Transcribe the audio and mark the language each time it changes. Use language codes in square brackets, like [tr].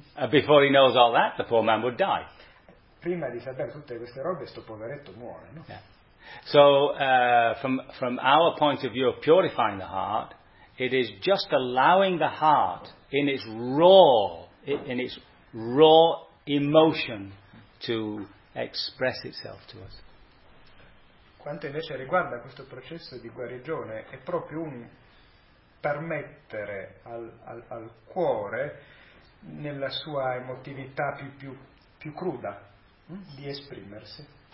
[en] Before he knows all that, the poor man would die. [it] Prima di sapere tutte queste robe, sto poveretto muore, no? [en] Yeah. So, from our point of view of purifying the heart, it is just allowing the heart in its raw emotion to express itself to us. [it] Quanto invece riguarda questo processo di guarigione, è proprio un permettere al cuore, nella sua emotività più cruda, di esprimersi.